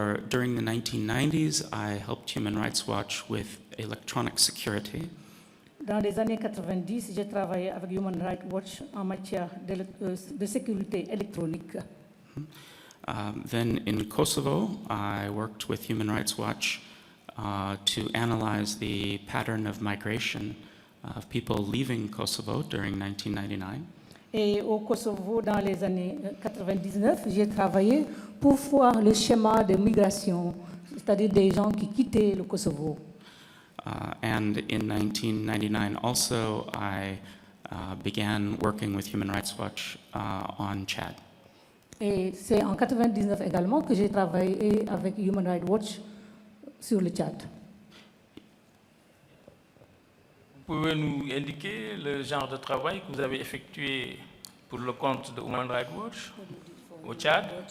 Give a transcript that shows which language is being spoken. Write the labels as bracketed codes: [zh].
[en] During the 1990s, I helped Human Rights Watch with electronic security. [fr] Dans les années 90, j'ai travaillé avec Human Rights Watch en matière de sécurité électronique. [en] Then in Kosovo, I worked with Human Rights Watch to analyze the pattern of migration of people leaving Kosovo during 1999. [fr] Et au Kosovo, dans les années 99, j'ai travaillé pour voir le schéma de migration, c'est-à-dire des gens qui quittaient le Kosovo. [en] And in 1999 also, I began working with Human Rights Watch on Chad. [fr] Et c'est en 99 également que j'ai travaillé avec Human Rights Watch sur le Tchad. Vous pouvez nous indiquer le genre de travail que vous avez effectué pour le compte de Human Rights Watch au Tchad?